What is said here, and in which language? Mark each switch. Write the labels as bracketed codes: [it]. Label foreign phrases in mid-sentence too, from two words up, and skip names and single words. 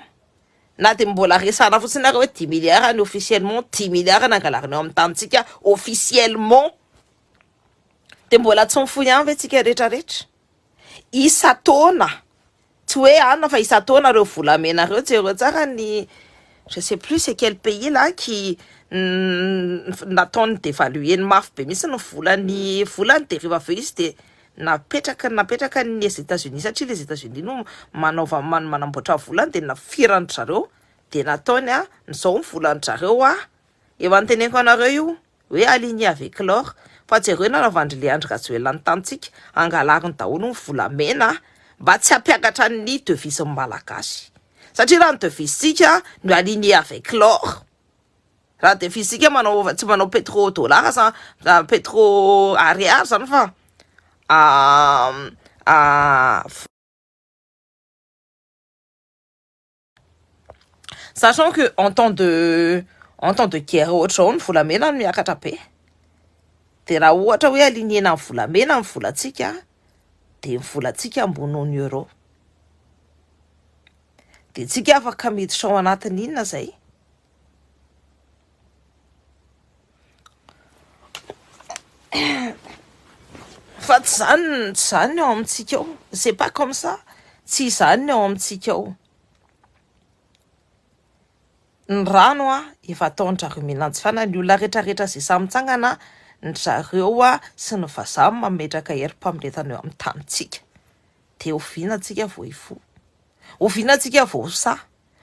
[mg] Na de mbola resana fotsiny nareo hoe 10 milliards ny officiellement, 10 milliards nangalariny ao amin'ny tantsika officiellement. De mbola tsy mifoy ihany ve tsika rehetrarehetra? Isa-taona, tsy hoe anona fa isa-taona reo volamena reo jereo tsara ny [fr] je sais plus c'est quel pays là qui [mg] nataony dévaluer ny mafy be misy ny volany de rehefa aveo izy de napetraka ny États-Unis satria les États-Unis no manamboatra volany de nafirany zareo de nataony nizao ny volany zareo eo anteneniko anareo io hoe [fr] aligné avec l'or. [mg] Fa jereo naravandry le Andry Rajoelina ny tantsika angalariny daholo ny volamena mba tsy hampiakatra ny devise malagasy. Satria raha ny devise tsika no [fr] aligné avec l'or, [mg] raha devise tsika tsy manao pétrodollar sa pétro ariary zany fa [fr] sachant que en temps de guerre [mg] ohatr'izao ny volamena no miakatra be. De raha ohatra hoe alignéna ny volamena ny volatsika de ny volatsika ambon'ny euro. De tsika afaka miditra ao anatin'ny inona zay? Fa tsy zany ao amintsika ao. [fr] C'est pas comme ça. [mg] Tsy zany ao amintsika ao. Ny rano efa ataon'jareo milantsy fana ny olona rehetrarehetra zay samy mitsangana ny zareo sy ny vazaha mametraka herim-pamoretana eo amin'ny tanitsika. De oviana tsika vao ifo. Oviana tsika vao sa.